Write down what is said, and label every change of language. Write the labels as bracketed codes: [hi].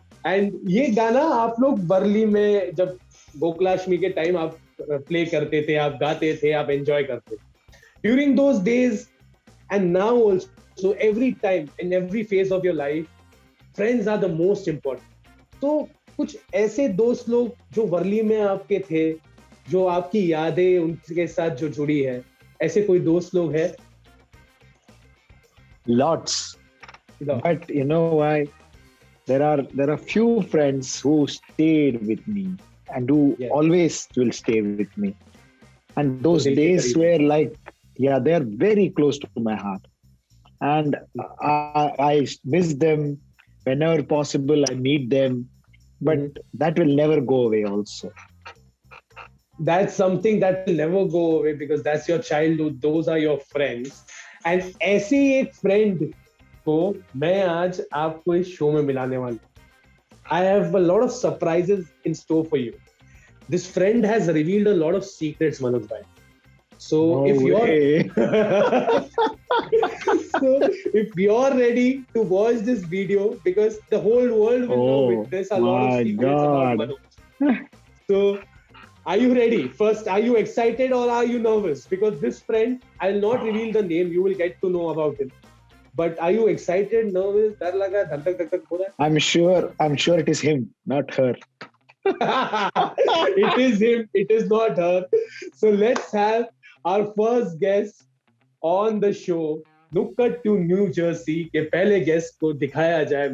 [hi] And ये गाना आप लोग वर्ली में जब गोकुलाष्टमी के टाइम आप प्ले करते थे, आप गाते थे, आप एंजॉय करते थे [en] During those days and now also, every time in every phase of your life friends are the most important. [hi] तो कुछ ऐसे दोस्त लोग जो वर्ली में आपके थे, जो आपकी यादें उनके साथ जो जुड़ी है, ऐसे कोई दोस्त लोग हैं? [en] Lots, but you know why? There are few friends who stayed with me and who always will stay with me. And those days were like, yeah, they are very close to my heart. And I miss them whenever possible. I meet them, but that will never go away also. That's something that will never go away because that's your childhood. Those are your friends. [hi] And ऐसी एक friend को मैं आज आपको इस show में मिलाने वाला हूं। [en] I have a lot of surprises in store for you. This friend has revealed a lot of secrets, Manoj भाई। So if you're ready to watch this video, because the whole world will know witness a lot of secrets about Manoj. So are you ready? First, are you excited or are you nervous? Because this friend, I'll not reveal the name, you will get to know about him. But are you excited, nervous, [hi] डर लगा, धक धक हो रहा है? [en] I'm sure it is him, not her. It is him, it is not her. So let's have our first guest on the show, [hi] नुक्कड़ to new Jersey के पहले गेस्ट को दिखाया जाए।